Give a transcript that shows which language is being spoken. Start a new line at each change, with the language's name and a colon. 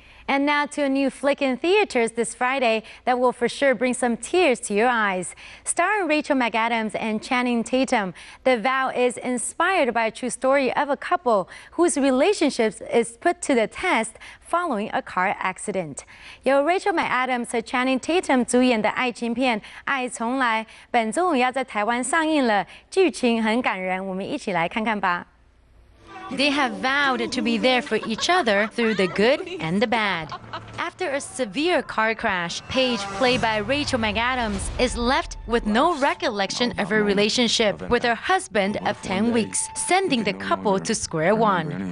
English: And now to a new flick in theaters this Friday that will for sure bring some tears to your eyes. Starring Rachel McAdams and Channing Tatum, The Vow is inspired by a true story of a couple whose relationship is put to the test following a car accident.
Chinese: 由 Rachel McAdams 和 Channing Tatum 主演的爱情片《爱从来》本周五要在台湾上映了，剧情很感人，我们一起来看看吧。
English: They have vowed to be there for each other through the good and the bad. After a severe car crash, Paige, played by Rachel McAdams, is left with no recollection of her relationship with her husband of 10 weeks, sending the couple to square one.